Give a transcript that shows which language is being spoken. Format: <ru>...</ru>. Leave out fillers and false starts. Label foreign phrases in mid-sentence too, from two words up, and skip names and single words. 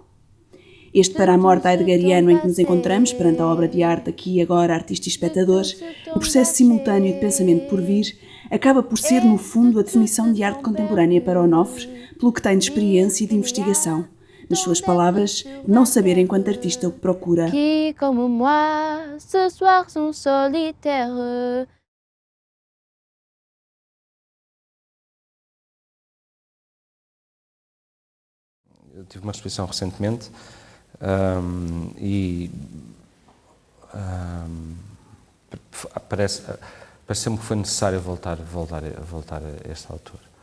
<pt>Este para a morte heideggeriano em que nos encontramos, perante a obra de arte aqui e agora, artista e espectadores, o processo simultâneo de pensamento por vir, acaba por ser, no fundo, a definição de arte contemporânea para Onofre, pelo que tem de experiência e de investigação. Nas suas palavras, não saber enquanto artista o que procura.</pt> <fr>Qui, comme moi, ce soir sont solitaires.</fr> <pt>Eu tive uma exposição recentemente parece-me que foi necessário voltar a este autor.</pt>